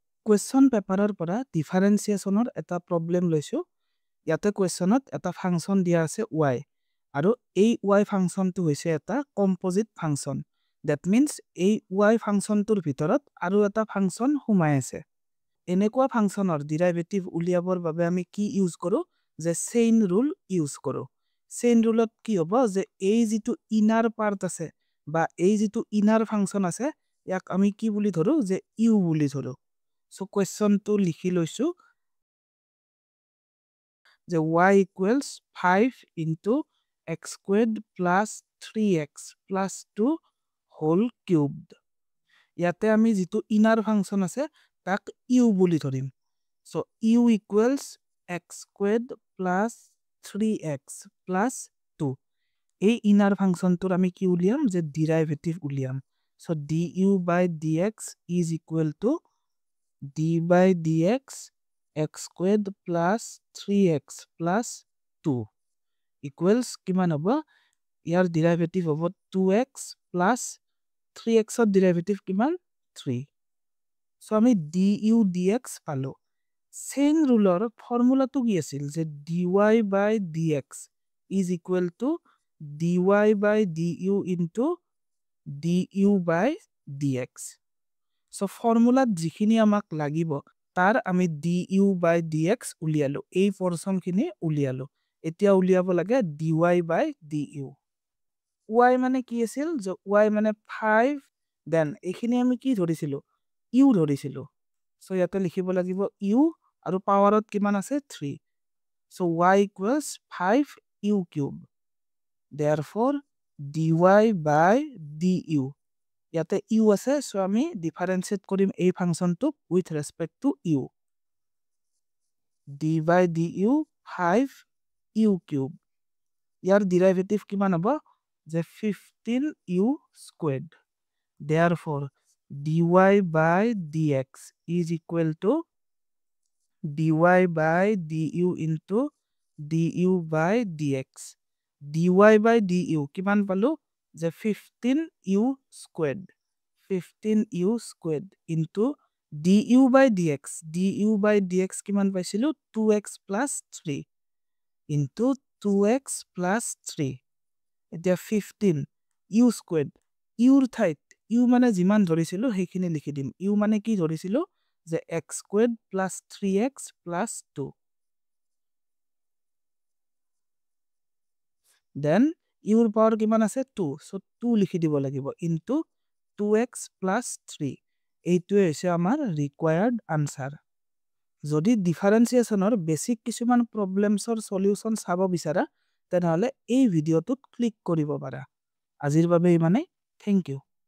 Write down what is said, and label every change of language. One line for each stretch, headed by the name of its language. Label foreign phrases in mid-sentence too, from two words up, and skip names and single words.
English: question paperer
Assamese: পৰা differentiationৰ এটা problem লৈছো ইয়াতে questionত এটা function দিয়া আছে y আৰু এই y functionটো হৈছে এটা
English: composite function that means
Assamese: এই y functionটোৰ ভিতৰত আৰু এটা function সোমাই আছে এনেকুৱা functionৰ derivative উলিয়াবৰ বাবে আমি কি ইউজ কৰো যে
English: chain rule
Assamese: ইউজ কৰো
English: chain ruleত
Assamese: কি হ'ব যে এই যেটো
English: inner part
Assamese: আছে বা এই যেটো
English: inner function
Assamese: আছে ইয়াক আমি কি বুলি ধৰো যে u বুলি ধৰো
English: So question
Assamese: to লিখি লৈছো যে
English: y equals 5 into x squared plus 3x plus 2 whole cubed.
Assamese: ইয়াতে আমি যেটো
English: inner function
Assamese: আছে তাক u বুলি ধৰিম
English: so u equals x squared plus 3x plus 2
Assamese: এই
English: inner function
Assamese: তোৰ আমি কি উলিয়াম যে derivative উলিয়াম
English: so du by dx is equal to d by dx x squared plus 3x plus 2 equals
Assamese: কিমান হ'ব ইয়াৰ derivative হ'ব
English: 2x plus 3x
Assamese: ৰ derivative কিমান 3 so আমি
English: du dx
Assamese: পালো
English: chain rule
Assamese: ৰ ফৰ্মুলাটো কি আছিল যে
English: dy by dx is equal to dy by du into du by dx so
Assamese: ফৰ্মুলাত যিখিনি আমাক লাগিব তাৰ আমি
English: du by dx
Assamese: উলিয়ালো এই পোৰশন খিনি উলিয়ালো এতিয়া উলিয়াব লাগে
English: dy by
Assamese: du y মানে কি আছিল যে y মানে 5 দেন এখিনি আমি কি ধৰিছিলো u ধৰিছিলো so ইয়াতে লিখিব লাগিব u আৰু পাৱাৰত কিমান আছে 3
English: so y equals 5 u cube therefore dy by du
Assamese: ইয়াতে u আছে so আমি ডিফারেন্সিয়েট কৰিম এই ফাংশনটো
English: with respect to u d by du 5 u cube
Assamese: ইয়াৰ ডেৰিভেটিভ কিমান হ'ব যে
English: 15 u squared therefore dy by dx is equal to dy by du into du by dx dy by du
Assamese: কিমান পালো যে
English: 15 u squared 15 u squared into du by dx
Assamese: কিমান পাইছিলো
English: 2x plus 3 into 2x plus 3
Assamese: এতিয়া
English: 15 u squared
Assamese: u ৰ ঠাইত u মানে যিমান ধৰিছিলো সেইখিনি লিখি দিম u মানে কি ধৰিছিলো যে
English: x squared plus 3x plus 2 then u
Assamese: ৰ পাৱাৰ কিমান আছে 2 so 2 লিখি দিব লাগিব
English: into 2x plus 3
Assamese: এইটোৱে হৈছে আমাৰ
English: required answer
Assamese: যদি ডিফারেন্সিয়েশনৰ বেসিক কিছুমান প্ৰবলেমছৰ সলিউশন চাব বিচাৰা তেনেহলে এই ভিডিওটোত ক্লিক কৰিব পাৰা আজিৰ বাবে ইমানে
English: thank you